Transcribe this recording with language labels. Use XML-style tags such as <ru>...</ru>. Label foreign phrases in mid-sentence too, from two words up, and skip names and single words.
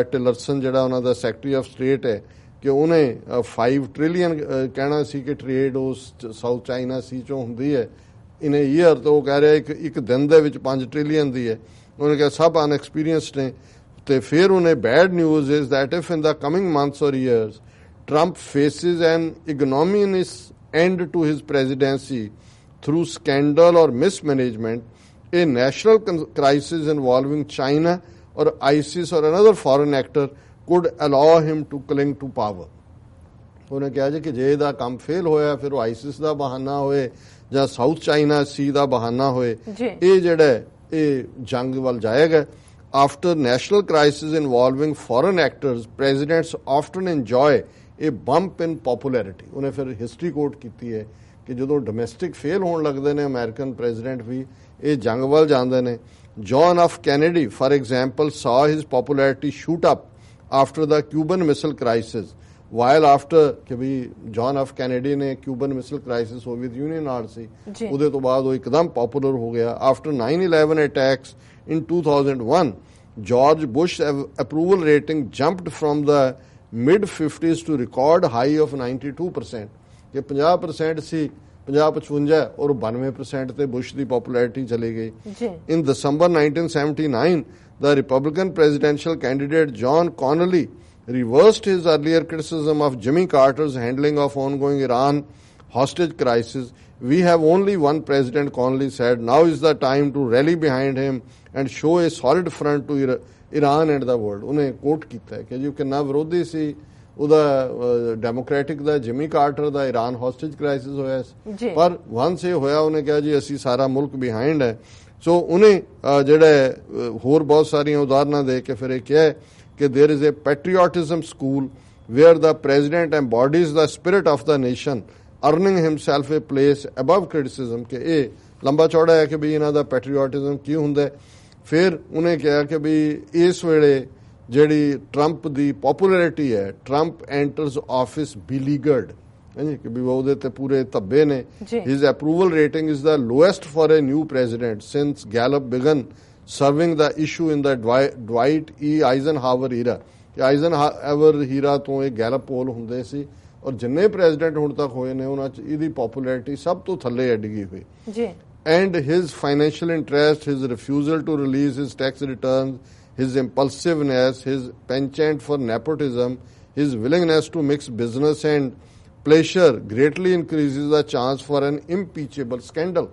<pa>ਟਿਲਰਸਨ ਜਿਹੜਾ ਉਹਨਾਂ ਦਾ</pa> <en>secretary of state</en> <pa>ਹੈ ਕਿ ਉਹਨੇ 5 ਟ੍ਰਿਲੀਅਨ ਕਹਿਣਾ ਸੀ ਕਿ ਟ੍ਰੇਡ ਉਸ ਸਾਊਥ ਚਾਈਨਾ ਸੀ ਚੋਂ ਹੁੰਦੀ ਹੈ</pa> <en>in a year,</en> <pa>ਤਾਂ ਉਹ ਕਹਿ ਰਿਹਾ ਇੱਕ ਦਿਨ ਦੇ ਵਿੱਚ 5 ਟ੍ਰਿਲੀਅਨ ਦੀ ਹੈ। ਉਹਨੇ ਕਿਹਾ ਸਭ ਅਨਐਕਸਪੀਰੀਅੰਸਡ ਨੇ। ਤੇ ਫਿਰ ਉਹਨੇ</pa> <en>bad news is that if in the coming months or years Trump faces an ignominious end to his presidency through scandal or mismanagement, a national crisis involving China or ISIS or another foreign actor could allow him to cling to power.</en> <pa>ਉਹਨੇ ਕਿਹਾ ਜੀ ਕਿ ਜੇ ਇਹਦਾ ਕੰਮ ਫੇਲ ਹੋਇਆ ਫਿਰ ਉਹ ਆਈਸਿਸ ਦਾ ਬਹਾਨਾ ਹੋਏ ਜਾਂ ਸਾਊਥ ਚਾਈਨਾ ਸੀ ਦਾ ਬਹਾਨਾ ਹੋਏ, ਇਹ ਜਿਹੜਾ ਇਹ ਜੰਗ ਵੱਲ ਜਾਏਗਾ।</pa> <en>After national crisis involving foreign actors, presidents often enjoy a bump in popularity.</en> <pa>ਉਹਨੇ ਫਿਰ</pa> <en>history quote</en> <pa>ਕੀਤੀ ਹੈ ਕਿ ਜਦੋਂ ਡੋਮੈਸਟਿਕ ਫੇਲ ਹੋਣ ਲੱਗਦੇ ਨੇ</pa> <en>American president</en> <pa>ਵੀ ਇਹ ਜੰਗ ਵੱਲ ਜਾਂਦੇ ਨੇ।</pa> <en>John F. Kennedy, for example, saw his popularity shoot up after the Cuban Missile Crisis. While after</en> <pa>ਕਿ ਵੀ ਜੌਨ ਐਫ ਕੈਨੇਡੀ ਨੇ ਕਿਊਬਨ ਮਿਸਲ ਕ੍ਰਾਈਸਿਸ ਸੋਵੀਅਤ ਯੂਨੀਅਨ ਨਾਲ ਸੀ, ਉਹਦੇ ਤੋਂ ਬਾਅਦ ਉਹ ਇੱਕਦਮ ਪਪੂਲਰ ਹੋ ਗਿਆ।</pa> <en>after 9/11 attacks in 2001, George Bush approval rating jumped from the mid-50s to record high of 92%.</en> <pa>ਕਿ 50% ਸੀ, 50-55 ਔਰ 92% ਤੇ ਬੁਸ਼ ਦੀ ਪਪੂਲੈਰਿਟੀ ਚਲੀ ਗਈ।</pa> <en>In December 1979, the Republican presidential candidate John Connally reversed his earlier criticism of Jimmy Carter's handling of ongoing Iran hostage crisis. We have only one president, Connally said. Now is the time to rally behind him and show a solid front to Iran and the world.</en> <pa>ਉਹਨੇ ਕੋਟ ਕੀਤਾ ਹੈ ਕਿ ਜੀ ਕਿੰਨਾ ਵਿਰੋਧੀ ਸੀ ਉਹਦਾ ਡੈਮੋਕ੍ਰੈਟਿਕ ਦਾ, ਜਿਮੀ ਕਾਰਟਰ ਦਾ ਇਰਾਨ ਹੌਸਟੇਜ ਕ੍ਰਾਈਸਿਸ ਹੋਇਆ ਸੀ, ਪਰ ਵੰਸ ਇਹ ਹੋਇਆ ਉਹਨੇ ਕਿਹਾ ਜੀ ਅਸੀਂ ਸਾਰਾ ਮੁਲਕ ਬਿਹਾਈਂਡ ਹੈ। ਸੋ ਉਹਨੇ ਜਿਹੜਾ ਹੋਰ ਬਹੁਤ ਸਾਰੀਆਂ ਉਦਾਹਰਨਾਂ ਦੇ ਕੇ ਫਿਰ ਇਹ ਕਿਹਾ ਕਿ</pa> <en>there is a patriotism school where the president embodies the spirit of the nation, earning himself a place above criticism.</en> <pa>ਕਿ ਇਹ ਲੰਬਾ ਚੌੜਾ ਹੈ ਕਿ ਵੀ ਇਹਨਾਂ ਦਾ ਪੈਟਰੀਓਟਿਜ਼ਮ ਕੀ ਹੁੰਦਾ। ਫਿਰ ਉਹਨੇ ਕਿਹਾ ਕਿ ਵੀ ਇਸ ਵੇਲੇ ਜਿਹੜੀ ਟਰੰਪ ਦੀ ਪਪੂਲੈਰਿਟੀ ਹੈ,</pa> <en>Trump enters office beleaguered,</en> <pa>ਕਿ ਵੀ ਉਹਦੇ ਤੇ ਪੂਰੇ ਧੱਬੇ ਨੇ।</pa> <en>his approval rating is the lowest for a new president since Gallup began serving the issue in the Dwight E. Eisenhower era.</en> <pa>ਕਿ ਆਈਜ਼ਨਹਾਵਰ ਹੀਰਾ ਤੋਂ ਇਹ ਗੈਲਪ ਪੋਲ ਹੁੰਦੇ ਸੀ ਔਰ ਜਿੰਨੇ ਪ੍ਰੈਜ਼ੀਡੈਂਟ ਹੁਣ ਤੱਕ ਹੋਏ ਨੇ ਉਹਨਾਂ 'ਚ ਇਹਦੀ ਪਪੂਲੈਰਿਟੀ ਸਭ ਤੋਂ ਥੱਲੇ ਡਿੱਗੀ ਹੋਈ।</pa> <en>And his financial interest, his refusal to release his tax returns, his impulsiveness, his penchant for nepotism, his willingness to mix business and pleasure greatly increases the chance for an impeachable scandal.</en>